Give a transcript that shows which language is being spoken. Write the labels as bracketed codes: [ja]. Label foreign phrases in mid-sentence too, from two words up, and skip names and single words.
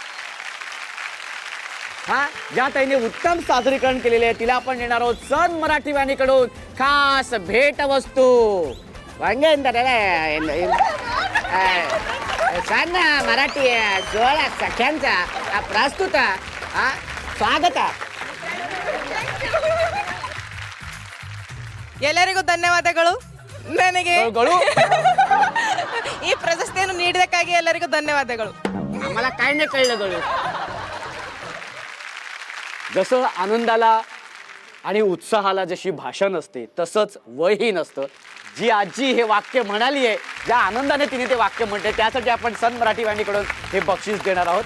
[mr] हा, ज्या ताईने उत्तम सादरीकरण केलेले आहे तिला आपण देणार आहोत सन मराठी वाहिनीकडून खास भेट वस्तू. वांगे सन मराठी सोहळा सख्यांचा प्रस्तुत स्वागत. [kn] ಎಲ್ಲರಿಗೂ ಧನ್ಯವಾದಗಳು. ನನಗೆ [mr] गळू [kn] ಈ ಪ್ರಶಸ್ತಿಯನ್ನು ನೀಡಿದ್ದಕ್ಕಾಗಿ ಎಲ್ಲರಿಗೂ ಧನ್ಯವಾದಗಳು. [mr] आम्हाला काय नाही कळलं गळू. जसं आनंदाला आणि उत्साहाला जशी भाषा नसते तसंच वयही नसतं. जी आजी हे वाक्य म्हणाली आहे, ज्या आनंदाने तिने ते वाक्य म्हणते, त्यासाठी आपण सन मराठी वाहिनीकडून हे बक्षीस देणार आहोत.